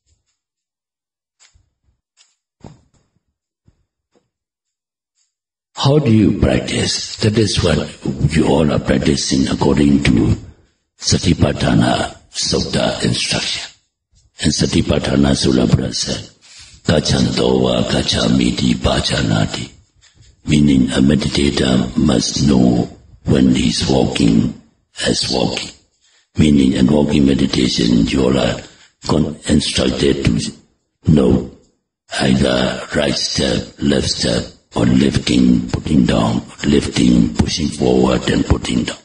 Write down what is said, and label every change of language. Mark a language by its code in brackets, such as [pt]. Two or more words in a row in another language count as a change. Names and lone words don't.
[en] How do you practice? That is what you all are practicing according to Satipatthana Sutta instruction. And Satipatthana Sula Buddha said, [pi] Gachanto va gachamiti bhajanati, [en] meaning a meditator must know when he's walking as walking. Meaning in walking meditation you are instructed to know either right step, left step, or lifting, putting down, lifting, pushing forward and putting down.